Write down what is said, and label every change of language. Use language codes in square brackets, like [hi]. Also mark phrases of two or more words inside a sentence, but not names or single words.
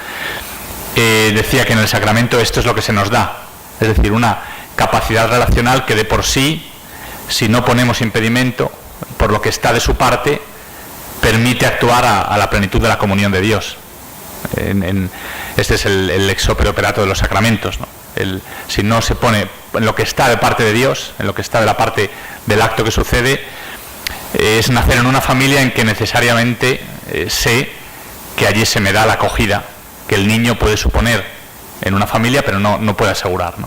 [es] Decía que en el sacramento esto es lo que se nos da, es decir, una capacidad relacional que de por sí, si no ponemos impedimento, por lo que está de su parte, permite actuar a la plenitud de la comunión de Dios. Este es el [la] ex opere operato [es] de los sacramentos, ¿no? Si no se pone en lo que está de parte de Dios, en lo que está de la parte del acto que sucede, es nacer en una familia en que necesariamente sé que allí se me da la acogida que el niño puede suponer en una familia, pero no puede asegurar, ¿no?